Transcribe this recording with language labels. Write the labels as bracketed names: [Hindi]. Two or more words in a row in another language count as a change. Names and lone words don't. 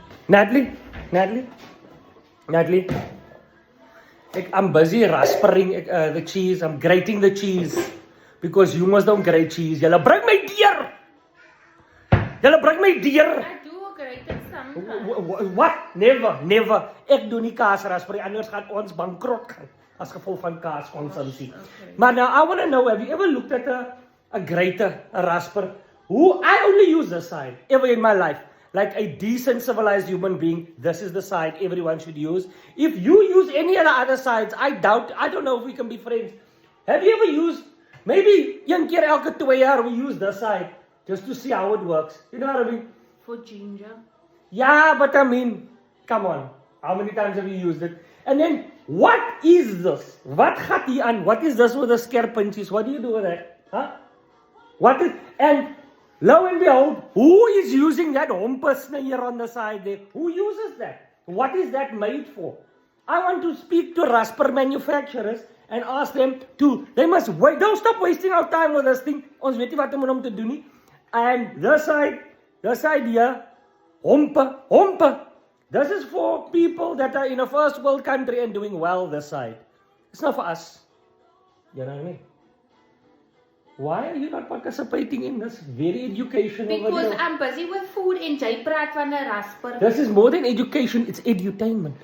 [English] Natalie, I'm busy raspering the cheese. I'm grating the cheese because humans don't grate cheese. [Afrikaans] Julle bring my deer. Julle bring my deer. [English] I do grated sometimes. What? Never. [Afrikaans] Ek doen nie kaas raspering, anders gaan ons bankrot gaan as gevolg van kaaskonsumpsie. [English] Okay. Maar now I want to know, have you ever looked at a grater, a rasper? I only use this side ever in my life. Like a decent civilized human being, this is the side everyone should use. If you use any of the other sides, I don't know if we can be friends. Have you ever used, maybe [Afrikaans] een keer elke 2 jaar [English] we use this side just to see how it works. You know what I mean? For ginger. Yeah, but I mean, come on. How many times have you used it? And then, what is this? [Afrikaans] Wat gaat hier aan? [English] What is this with the [Afrikaans] skerp puntjies? [English] What do you do with that? Huh? What is, and lo and behold, who is using that hompasne here on the side there? Who uses that? What is that made for? I want to speak to rasper manufacturers and ask them to, they must wait, don't stop wasting our time with this thing. [Afrikaans] Ons weet nie wat om te doen nie. [English] And this side here, hompe. This is for people that are in a first world country and doing well this side. It's not for us. You know what I mean? Why are you not participating in this very educational Because video? I'm busy with food and [Afrikaans] jy praat van 'n rasper. [English] This is more than education, it's edutainment.